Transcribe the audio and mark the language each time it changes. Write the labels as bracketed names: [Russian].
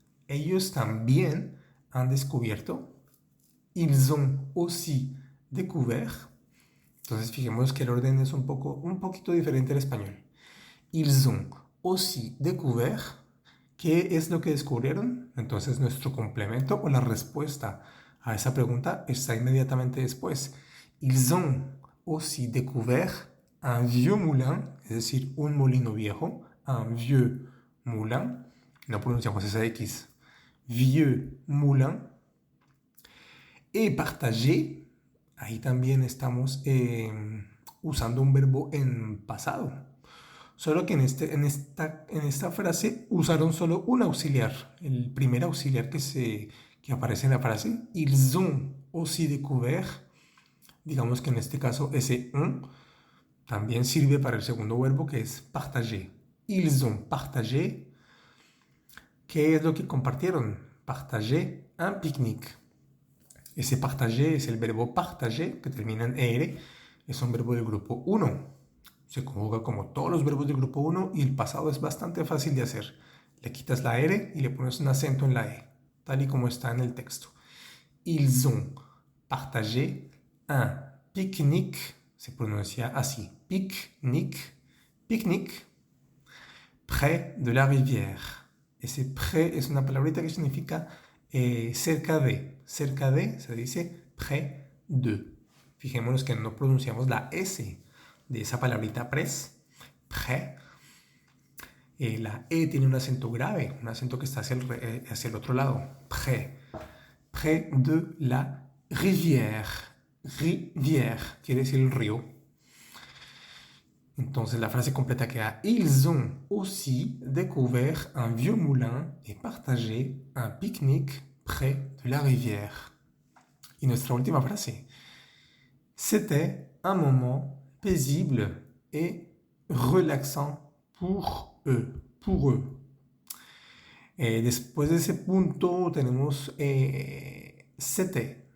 [Spanish] Ellos también han descubierto. [French] Ils ont aussi découvert. [Spanish] Entonces fijémonos que el orden es un poquito diferente al español. [French] Ils ont aussi découvert. [Spanish] ¿Qué es lo que descubrieron? Entonces nuestro complemento o la respuesta a esa pregunta está inmediatamente después. [French] Ils ont aussi découvert un vieux moulin, [Spanish] es decir, un molino viejo, [French] un vieux moulin. [Spanish] No pronunciamos esa X. [French] Vieux moulin. Et partager, [Spanish] ahí también estamos usando un verbo en pasado. Solo que en esta frase usaron solo un auxiliar. El primer auxiliar que aparece en la frase, [French] ils ont aussi découvert. [Spanish] Digamos que en este caso ese un también sirve para el segundo verbo que es partager. [French] Ils ont partagé. [Spanish] ¿Qué es lo que compartieron? [French] Partager un pique-nique. [Spanish] Ese partager es el verbo partager, que termina en er. Es un verbo del grupo 1. Se conjuga como todos los verbos del grupo 1 y el pasado es bastante fácil de hacer. Le quitas la R y le pones un acento en la E, tal y como está en el texto. [French] Ils ont partagé un pique-nique, [Spanish] se pronuncia así, [French] pique-nique, pique-nique, près de la rivière. [Spanish] Ese près es una palabrita que significa cerca de. Cerca de se dice près de. Fijémonos que no pronunciamos la S de esa palabrita près, près. La E tiene un acento grave, un acento que está hacia el otro lado. Près. [French] Près de la rivière. [Spanish] Rivière quiere decir el río. Entonces la frase completa queda: [French] Ils ont aussi découvert un vieux moulin et partagé un pique-nique près de la rivière. [Spanish] Y nuestra última frase: [French] C'était un moment paisible et relaxant pour eux. Pour eux. [Spanish] Después de ese punto tenemos c'était.